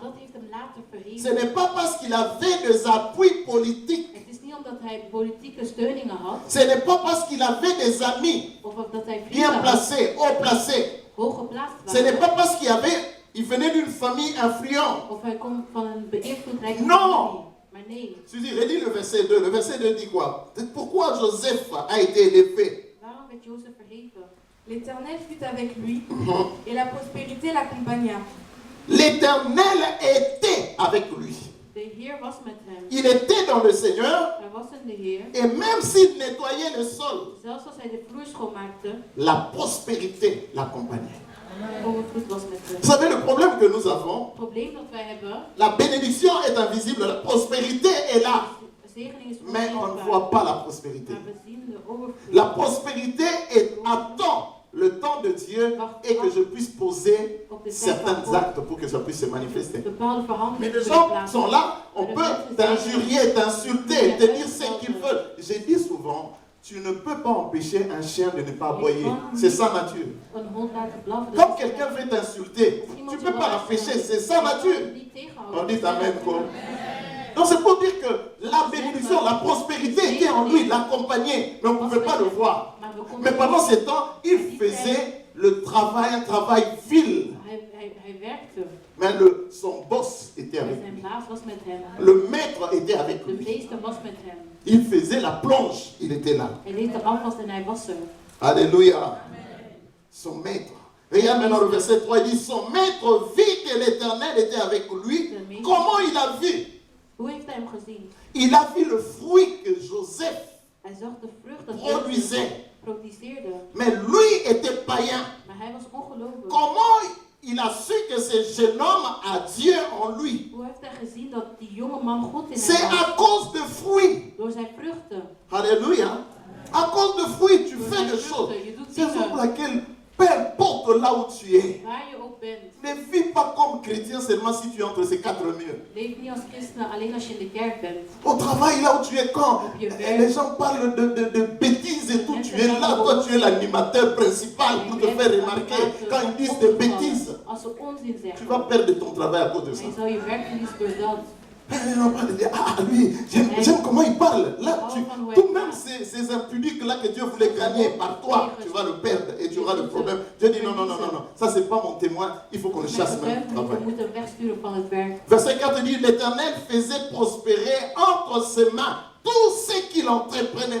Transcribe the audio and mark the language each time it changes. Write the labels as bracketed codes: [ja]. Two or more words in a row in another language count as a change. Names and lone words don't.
[fr] Ce n'est pas parce qu'il avait des appuis politiques. Ce n'est pas parce qu'il avait des amis bien placés, haut placés, [nl] hooggeplaatst [fr] Ce n'est [nl] waren. [fr] pas parce il venait d'une famille influente. [nl] Of hij komt van een beïnvloedrijke [fr] Non. [nl] familie. Maar nee, [fr] Tu dis, relis le verset 2. Le verset 2 dit quoi? Pourquoi Joseph a été élevé? [nl] waarom werd Jozef verheven? [fr] L'Éternel fut avec lui et la prospérité l'accompagna. L'Éternel était avec lui. [nl] De Heer was met hem. [fr] Il était dans le Seigneur. [nl] Hij was in de Heer. [fr] Et même s'il nettoyait le sol, [nl] Zelfs als hij de vloer schoonmaakte, [fr] la prospérité l'accompagnait. [nl] overvloed was met hem. [fr] Vous savez le problème que nous avons? [nl] Het probleem dat wij hebben, [fr] La bénédiction est invisible, la prospérité est là. [nl] de zegening is [fr] Mais on ne [nl] onzichtbaar. [fr] voit pas la prospérité. [nl] Maar we zien de overvloed. [fr] La prospérité attend le temps de Dieu et que je puisse poser certains actes pour que ça puisse se manifester. [nl] Bepaalde verhandelingen [fr] Mais les [nl] kunnen [fr] gens [nl] plaatsen. [fr] sont là, on peut t'injurier, t'insulter, te dire ce qu'ils veulent. J'ai dit souvent, tu ne peux pas empêcher un chien de ne pas aboyer. C'est sa nature. [nl] Een hond laten blaffen. [fr] Quand quelqu'un veut t'insulter, tu ne peux pas l'empêcher, c'est sa nature. On dit Amen quoi. Donc c'est pour dire que la bénédiction, la prospérité était en lui, l'accompagnait, mais on ne pouvait pas le voir. Mais pendant ce temps, il faisait le travail, un travail vil. [nl] Hij werkte. [fr] Mais son boss était avec [nl] Zijn [fr] lui. [nl] baas was met hem. [fr] Le maître était avec [nl] De [fr] lui. [nl] meester was met hem. [fr] Il faisait la plonge, il était là. [nl] Hij deed de afwas en hij was er. [fr] Alléluia. Son maître. Regarde maintenant le verset 3, il dit, son maître vit que l'Éternel était avec lui. Comment il a vu? [nl] Hoe heeft hij hem gezien? [fr] Il a vu le fruit que Joseph [nl] Hij zag de vrucht dat [fr] produisait. [nl] Jozef produceerde. [fr] Mais lui était païen. [nl] Maar hij was ongelovig. [fr] Comment il a su que ce jeune homme a Dieu en lui? [nl] Hoe heeft hij gezien dat die jonge man God in [fr] C'est [nl] hem [fr] à [nl] had? [fr] cause de fruits. [nl] Door zijn vruchten. [fr] Alléluia. À cause de fruits, tu fais des choses. C'est pour laquelle, peu importe là où tu es, [nl] Waar je ook bent. [fr] ne vis pas comme chrétien seulement si tu es entre ces quatre murs. [nl] Leef niet als christen alleen als je in de kerk bent. [fr] Au travail, là où tu es, quand les gens parlent de bêtises et tout, tu es là, toi tu es l'animateur principal pour te faire remarquer. Quand ils disent des bêtises, [nl] Als ze onzin [fr] tu [nl] zeggen. [fr] vas perdre ton travail à cause de ça. [nl] En je zal je werk verliezen door dat. [fr] Les gens parlent de dire, ah lui, j'aime comment il parle. Là, tout même ces impudiques-là que Dieu voulait gagner par toi, tu vas le perdre et tu auras le problème. Dieu dit, non, ça c'est pas mon témoin, il faut qu'on le chasse même du [nl] We [fr] travail. [nl] moeten wegsturen van het werk. [fr] Verset 4 dit, l'Éternel faisait prospérer entre ses mains tout ce qu'il entreprenait.